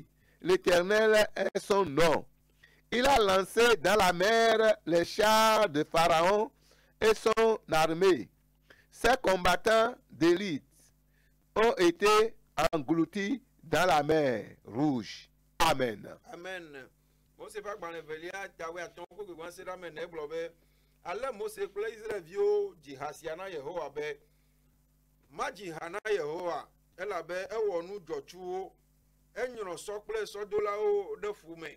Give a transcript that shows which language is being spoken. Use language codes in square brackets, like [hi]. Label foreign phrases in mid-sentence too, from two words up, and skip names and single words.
[fr] L'Éternel est son nom. Il a lancé dans la mer les chars de Pharaon et son armée. Ses combattants d'élite ont été engloutis dans la mer Rouge. Amen. Amen. [ee] Mose ƒe agbalẽ velia tawoe atɔ̃ koko gbã se ɖe ame ene egblɔ be ale Mose kple Israelviwo dzi ha sia na Yehowa be madzi ha na Yehowa elabe ewɔ nu dzɔtsuwo enyrɔ sɔ kple sɔdolawo ɖe fu me.